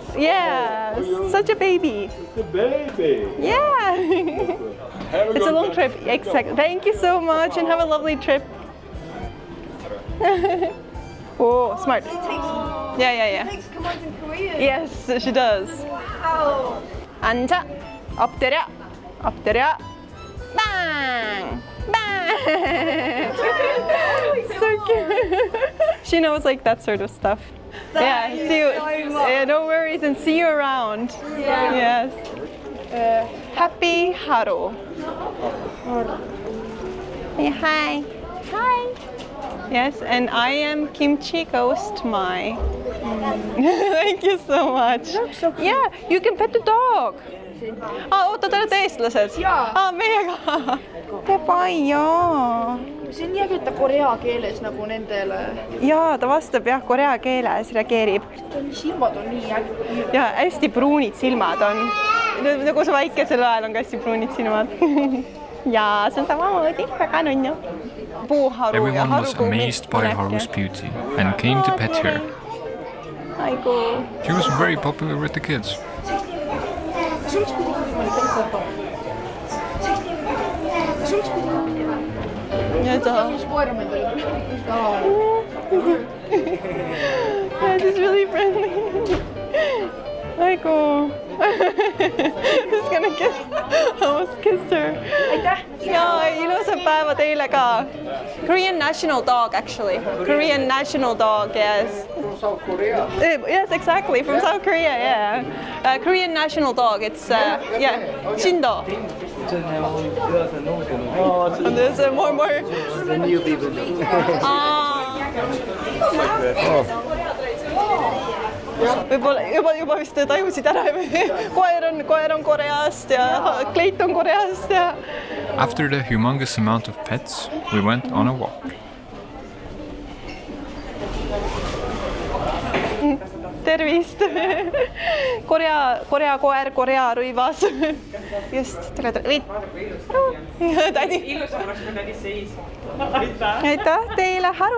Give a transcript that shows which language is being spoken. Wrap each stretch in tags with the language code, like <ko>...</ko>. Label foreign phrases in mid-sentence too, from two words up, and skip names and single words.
<en>Yeah, such a baby. The baby. Yeah. Have It's a good long time. trip. Exactly. Thank you so much and have a lovely trip. Oh, smart. Yeah. Takes commands in Korean. Yes, she does. Wow.</en> <ko>앉아. 엎드려.</ko> <en>Bang. So cute. She knows like that sort of stuff. Yeah, see you. No worries and see you around. Yeah. Yes. Happy haru. Hi. Yes, and I am Kimchi Ghost Mai. Thank you so much. Yeah, you can pet the dog.</en> <et>Oota, te olete eestlased? Jaa. Meiega. Te palju. See on nii äge, et ta korea keeles nagu nendele. Jaa, ta vastab jah, korea keeles reageerib. Silmad on nii äge. Ja hästi pruunid silmad on. Nagu see väikesel ajal on ka hästi pruunid silmad. Jaa, see on samamoodi, väga nunnu. Puuharu ja</et> <en>Everyone was harukuumi. amazed by Haru's beauty and came to pet her.</en> <ko>Aigu.</ko> <en>She was very popular with the kids.</en> <et>Ja ta. Koera meil oli.</et> <en>Yeah, she's really friendly.</en> <ko>Aigu.</ko> <en>Just gonna almost kiss her.</en> <et>Aitäh! Ja ilusat päeva teile ka.</et> <en>Korean national dog actually. Korean national dog, yes. From South Korea. Yes, exactly. From South Korea, yeah. Korean national dog. It's yeah, Shindo. And there's more. The new people.</en> <et>Võib-olla juba vist tajusid ära. Koer on Koreast ja kleit on Koreast ja.</et> <en>After the humongous amount of pets, we went on a walk.</en> <et>Tervist! Korea koer, Korea rõivas. Just, tere. Tädi. Aitäh teile, Haru.</et>